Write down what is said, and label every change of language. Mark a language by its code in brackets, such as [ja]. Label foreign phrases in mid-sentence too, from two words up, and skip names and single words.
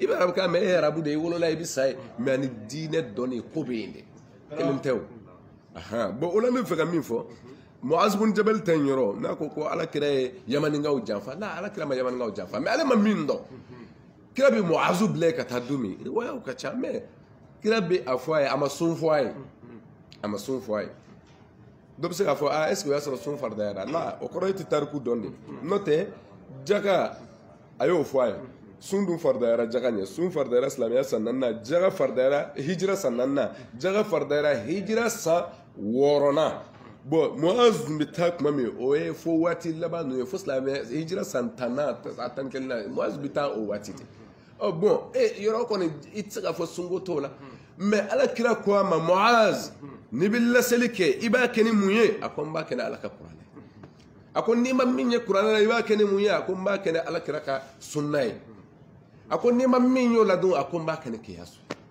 [bm] bɛ arabu kan mɛ e ye arabu de i wolola i bɛ sa ye mɛ ani diinɛ dɔnni ko bɛ yen de kelen tɛ o bon o la n bɛ fɛ ka min fɔ Muaz bin Jabal tɛ n yɔrɔ n'a ko ala kira ye yamanikaw janfa la ala kira ma yamanikaw janfa mɛ ale ma min dɔn kira bɛ Muaz bila ka taa don min riwayaw ka ca mɛ kira bɛ a fɔ a ye a ma sun fɔ a ye a ma sun fɔ a ye dɔ bɛ se k'a fɔ [fr] est ce que [bm] o y'a sɔrɔ sun faridayara la o kɔrɔ ye tɛ tariku dɔn de n'o tɛ jaka a y'o fɔ a ye sun dun faridayara jaka ɲɛ sun faridayara silamɛya san 4nan jaka faridayara hijira san 4nan jaka faridayara hijira san 6nan bon Muaz bɛ taa tuma min o ye fo waati laban ninnu ye fo silamɛya hijira san 10nan a 11nan Muaz bɛ taa o waati de bon yɔrɔ kɔni i tɛ se k'a fɔ sunko t'o la mɛ ala kira ko a ma Muaz n'i bɛ laseli kɛ i b'a kɛ ni mun ye a ko n b'a kɛ ni ala ka kuranɛ a ko n'i ma min ye kuranɛ la i b'a kɛ ni mun ye a ko n b'a kɛ ni ala kira ka sunna ye a ko n'i ma min y'o la dun a ko n b'a kɛ ni kiyasu